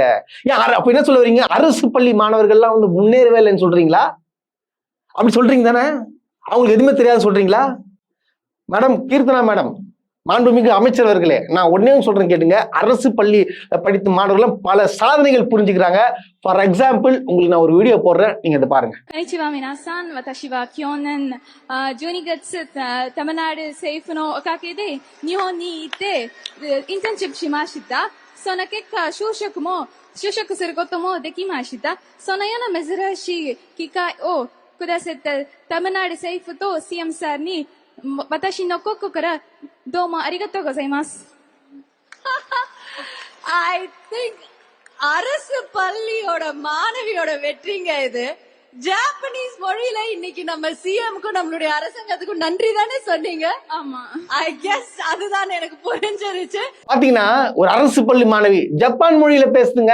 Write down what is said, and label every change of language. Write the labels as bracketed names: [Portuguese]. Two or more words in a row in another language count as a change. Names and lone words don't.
[Tamil] அப்ப என்ன சொல்ல வரீங்க, அரசு பள்ளி மாணவர்கள்லாம் வந்து முன்னேறவே இல்லைன்னு சொல்றீங்களா? அப்படி சொல்றீங்க தானே? அவங்களுக்கு எதுவுமே தெரியாது சொல்றீங்களா? மேடம் கீர்த்தனா மேடம், மாண்புமிகு அமைச்சர் அவர்களே, நான் ஒன்னே சொல்றேன் கேட்டுங்க. அரசு பள்ளி படித்த மாணவர்கள் பல சாதனைகள் புரிஞ்சுக்கிறாங்க. [English] for example [Tamil] உங்களுக்கு நான் ஒரு வீடியோ போடுறேன், நீங்க இதை பாருங்க. [Japanese] こんにちは皆さん、私は去年12月タマナール政府のおかげで日本に行ってインターンシップしました。その結果就職することもできました。そのような珍しい機会をくださったタマナール政府と CM さんに私の心からどうもありがとうございます。 [English] I think [Tamil] அரசு பள்ளியோட மாணவியோட வெற்றிங்க இது. ஜாப்பனீஸ் மொழியில இன்னைக்கு நம்ம சிஎம்க்கும் நம்மளுடைய அரசாங்கத்துக்கும் நன்றி தானே சொன்னீங்க? ஆமா, [English] I guess [Tamil] அதுதான் எனக்கு புரிஞ்சிருச்சு. பாத்தீங்கன்னா ஒரு அரசு பள்ளி மாணவி ஜப்பான் மொழியில பேசுதுங்க.